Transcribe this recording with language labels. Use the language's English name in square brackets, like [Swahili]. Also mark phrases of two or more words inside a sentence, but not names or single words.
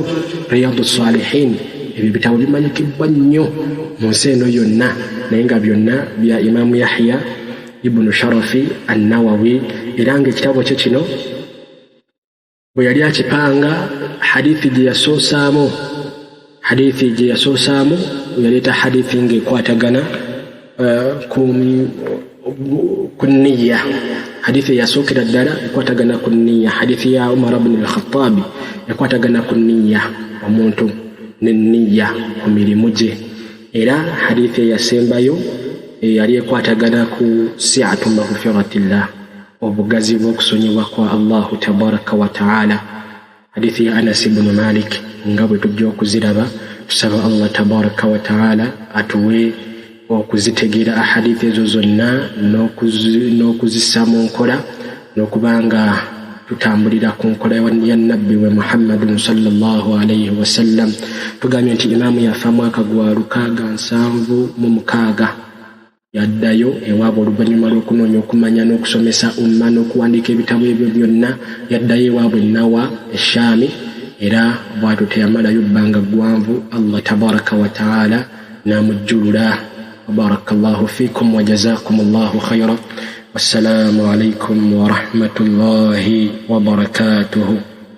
[Ganda] Riyadus Salihin ebyo bitabo bimanyikibwa nnyo mu nsi eno yonna naye nga byonna bya Imam Yahya ibn Sharafi an-Nawawi era nga ekitabo kye kino bwe yali akipanga hadithi gye yasoosaamu yaleeta hadithi ng'ekwatagana ku niyya. Hadithi yasookera ddala ekwatagana ku niyya. Hadithi ya Umar ibn al-Khattabi ekwatagana ku niyya, omuntu n'enniyya ku mirimu gye. Era hadithi eyasembayo yali ekwatagana ku [Arabic] سعة مغفرة الله, [Ganda] obugazi bw'okusonyibwa kwa Allahu [Arabic] تبارك وتعالى. [Ganda] Hadithi ya Anas ibn Malik nga bwe tujja okuziraba, tusaba Allah [Arabic] تبارك وتعالى [Ganda] atuwe okuzitegeera ahadithi ezo zonna n'okuzissa mu nkola, n'okubanga tutambulira ku nkola ya nabbi we Muhammadun [Arabic] صلى الله عليه وسلم. [Ganda] Tugambye nti imaamu yafa mwaka gwa 676 yaddayo ewaabwe oluvannyuma lw'okunoonya okumanya n'okusomesa umma n'okuwandiika ebitabo ebyo byonna. Yaddayo ewaabwe Nawa Eshami, era bw'atyo teyamalayo bbanga ggwanvu. Allah [Arabic] تبارك وتعالى [Ganda] n'amujjulula. [Arabic] بارك الله فيكم وجزاكم الله خيرا. والسلام عليكم ورحمة الله وبركاته.